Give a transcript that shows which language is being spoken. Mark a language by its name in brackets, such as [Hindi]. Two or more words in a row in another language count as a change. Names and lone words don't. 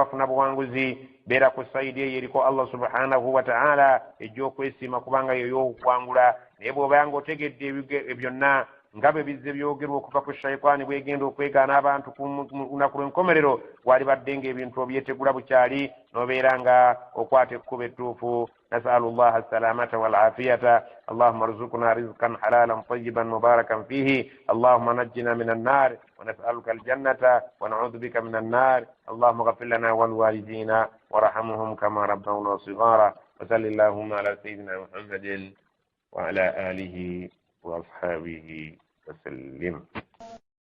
[Ganda] bafuna buwanguzi beera ku sayidi eyo eriko [Arabic] الله سبحانه وتعالى [Ganda] ejja okwesiima kubanga yoyokukwangula naye bw'oba nga otegedde byonna nga bwe bizze byogerwa okuva ku shayitaani bwegenda okwegaana abantu ku lunaku lw'enkomerero walibadde ng'ebintu obyetegula bukyali n'obeera nga okwata ekkuba ettuufu [Arabic] نسأل الله السلامة والعافية اللهم ارزقنا رزقا حلالا طيبا مباركا فيه اللهم نجنا من النار ونسألك الجنة ونعوذ بك من النار اللهم اغفر لنا ولوالدينا وارحمهم كما ربونا صغارا وصل اللهم على سيدنا محمد وعلى آله وأصحابه وسلم